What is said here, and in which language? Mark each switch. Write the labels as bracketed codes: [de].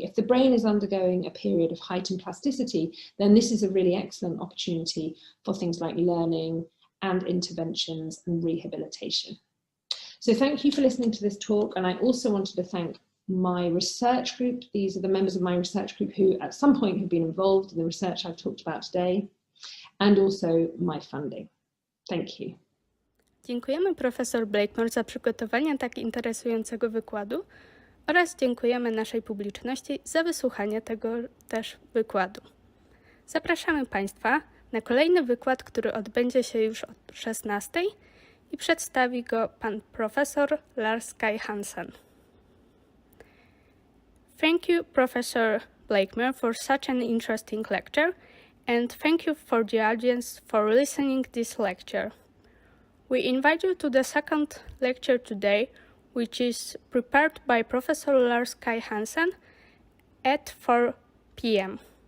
[en] If the brain is undergoing a period of heightened plasticity, then this is a really excellent opportunity for things like learning and interventions and rehabilitation. So thank you for listening to this talk, and I also wanted to thank my research group. These are the members of my research group who at some point have been involved in the research I've talked about today, and also my funding. Thank you. [pl] Dziękujemy profesor Blakemore za przygotowanie tak interesującego wykładu oraz dziękujemy naszej publiczności za wysłuchanie tego też wykładu. Zapraszamy Państwa na kolejny wykład, który odbędzie się już o 16:00 i przedstawi go pan profesor Lars Kai Hansen. [en] Thank you, Professor Blakemore, for such an interesting lecture, and thank you for the audience for listening this lecture. We invite you to the second lecture today, which is prepared by Professor Lars Kai Hansen at 4 p.m.